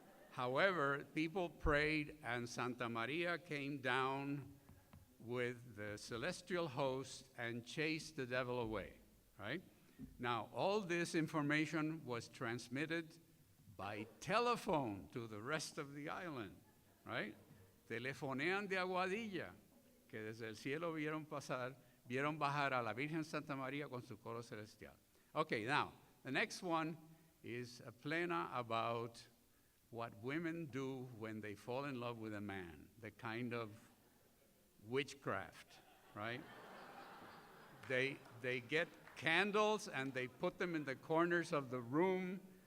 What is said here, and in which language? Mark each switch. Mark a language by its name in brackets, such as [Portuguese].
[English] However, people prayed, and Santa Maria came down with the celestial host and chased the devil away, right? Now, all this information was transmitted by telephone to the rest of the island, right? [Spanish] Telefonean de Aguadilla, que desde el cielo vieron bajar a la Virgen Santa María con su coro celestial. [English] Okay, now, the next one is a plena about what women do when they fall in love with a man, the kind of witchcraft, right? They get candles and they put them in the corners of the room.